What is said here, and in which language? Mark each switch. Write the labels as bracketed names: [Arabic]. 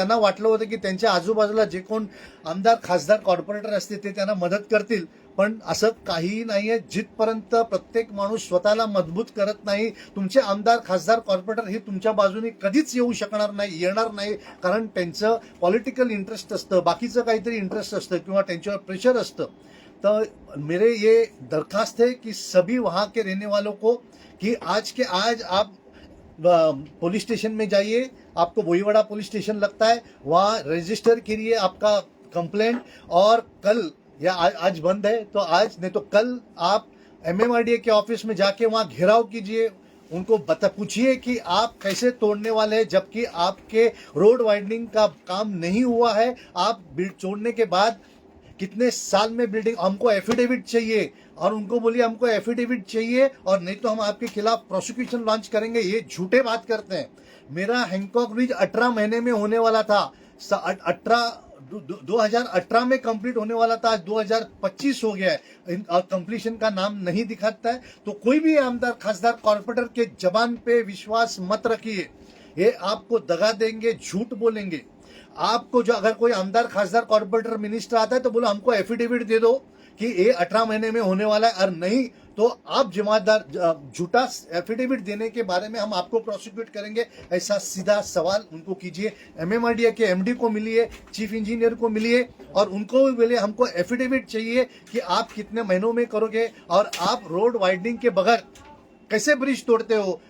[Marathi] त्यांना वाटलं होतं की त्यांच्या आजूबाजूला जे कोण आमदार, खासदार, कॉर्पोरेटर असते ते त्यांना मदत करतील, पण असं काहीही नाहीये. जिथपर्यंत प्रत्येक माणूस स्वतःला मजबूत करत नाही, तुमचे आमदार, खासदार, कॉर्पोरेटर हे तुमच्या बाजूने कधीच येऊ शकणार नाही, येणार नाही. कारण त्यांचं पॉलिटिकल इंटरेस्ट असतं, बाकीचं काहीतरी इंटरेस्ट असतं किंवा त्यांच्यावर प्रेशर असतं. [Hindi] तो मेरे ये दरखास्त है कि सभी वहाँ के रहने वालों को कि आज के आज आप पुलिस स्टेशन में जाइए, आपको बोईवाड़ा पुलिस स्टेशन लगता है, वहाँ रजिस्टर करिए आपका कंप्लेंट, और कल या आज बंद है तो आज, नहीं तो कल आप MMRDA के ऑफिस में जाके वहाँ घेराव कीजिए, उनको पूछिए कि आप कैसे तोड़ने वाले हैं, जबकि आपके रोड वाइडनिंग का काम नहीं हुआ है. आप तोड़ने के बाद कितने साल में बिल्डिंग, हमको एफिडेविट चाहिए, और उनको बोलिए हमको एफिडेविट चाहिए और नहीं तो हम आपके खिलाफ प्रोसिक्यूशन लॉन्च करेंगे. ये झूठे बात करते हैं. मेरा हैंकॉक ब्रिज 18 महीने में होने वाला था, 2018 में कंप्लीट होने वाला था, आज 2025 हो गया है और कंप्लीशन का नाम नहीं दिखाता है. तो कोई भी आमदार, खासदार, कॉर्पोरेटर के जबान पे विश्वास मत रखिए. ये आपको दगा देंगे, झूठ बोलेंगे. आपको जो अगर कोई आमदार, खासदार, कॉर्पोरेटर, मिनिस्टर आता है तो बोलो हमको एफिडेविट दे दो कि ये 18 महीने में होने वाला है, और नहीं तो आप जमादार झूठा एफिडेविट देने के बारे में हम आपको प्रोसिक्यूट करेंगे. ऐसा सीधा सवाल उनको कीजिए. MMRDA के MD को मिलिए, चीफ इंजीनियर को मिलिए और उनको भी बोलिए हमको एफिडेविट चाहिए कि आप कितने महीनों में करोगे, और आप रोड वाइडनिंग के बगैर कैसे ब्रिज तोड़ते हो.